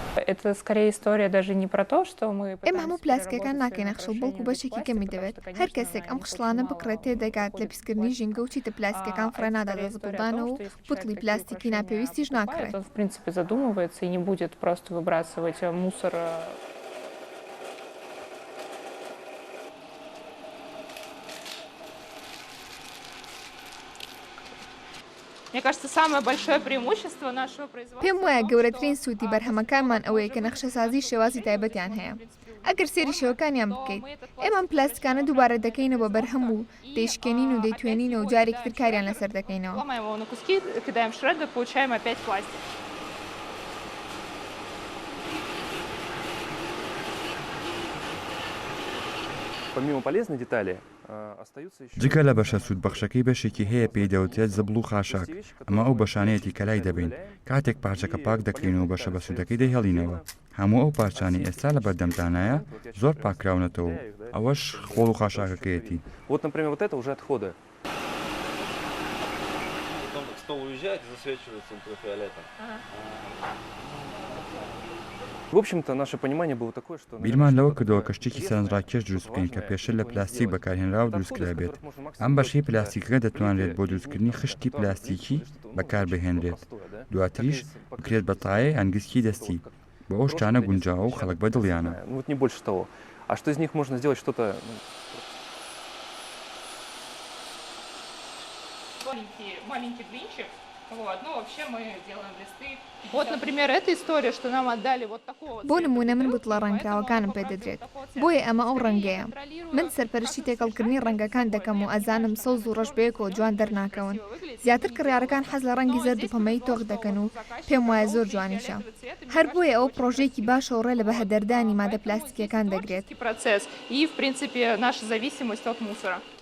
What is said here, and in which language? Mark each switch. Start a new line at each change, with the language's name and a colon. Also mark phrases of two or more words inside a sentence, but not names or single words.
Russian: Это скорее история даже не про то, что мы
Central Kurdish: ئێمە هەموو پلاسکەکان ناکەین نەخشە بەڵکو بەشێکی کەمی دەوێت هەر کەسێک ئەم خشلانە بکڕێت تێدەگات لە پیسکردنی ژینگە و چیتە پلاسکەکان فڕێنادا دەزبڵدانەوە و بوتڵی پلاستیکی ناپێویستیش ناکڕێت.
Russian: Он, в принципе, задумывается и не будет просто выбрасывать мусор. Мне кажется, самое большое преимущество нашего производства...
Central Kurdish: پێم وایە گەورەترین سوودی بەرهەمەکانمان ئەوەیە کە نەخشەسازی شێوازی تایبەتیان هەیە. ئەگەر سێری شێوەکانیان بکەیت، ئێمە ئەم پلاستیکانە دووبارە دەکەینەوە بەرهەم و دەیشکێنین و دەیتوێنینەوە و جارێکتر کاریان لەسەر دەکەینەوە.
Russian: Ломаем его на куски, кидаем в шредер, получаем опять пластик. Помимо полезной детали,
Central Kurdish: جگە لە بەشە سوودبەخشەکەی بەشێکی هەیە پێی دەوترێت زەبڵ و خاشاک ئەمە ئەو بەشانەیەتی کە لای دەبین کاتێک پارچەکە پاک دەکەینەوە بەشە بە سوودەکەی دەهێڵینەوە هەموو ئەو پارچانی ئێستا لە بەردەمدانایە زۆر پاکراونەتەوە ئەوەش خۆڵ و خاشاکەکەیەتی.
Russian: Вот, например, вот это уже отходы. Стол уезжает и засвечивается ультрафиолетом. В общем-то, наше понимание было такое, что...
Central Kurdish: بیرمان لەوە کردەوە کە شتێکی سەرنجڕاکێش دروست بکەین کە پێشتر لە پلاستیک بەکارهێنرا و دروستکرا بێت. ئەم بەشەی پلاستیکەکە دەتوانرێت بۆ دروستکردنی خشتی پلاستیکی بەکاربهێنرێت. دواتریش بکرێت بە تایە ئەنگسکی دەستی. بۆ ئەو شتانە گونجاوە و خەڵک بەدڵیانە.
Russian: Вот не больше того. А что из них можно сделать что-то... Маленький блинчик. Вот, ну вообще мы делаем листы. Вот, например, эта история, что нам отдали вот такого.
Central Kurdish: بۆ نمونە من بوتڵە ڕەنگراوەکانم پێدەدرێت بۆیە ئەمە ئەو ڕەنگەیە من سەرپەرشتی تێکەڵکردنی ڕەنگەکان دەکەم و ئەزانم سەوز و ڕەش بەیەکەوە جوان دەرناکەون زیاتر کڕیارەکان حەز لە ڕەنگی زەرد و پەمەی تۆق دەکەن و پێم وایە زۆر جوانیشە هەر بۆیە ئەو پرۆژێکی باشە ڕێ لە بەهەدەردانی مادە پلاستیکیەکان دەگرێت
Russian: И, в принципе, наша зависимость от мусора.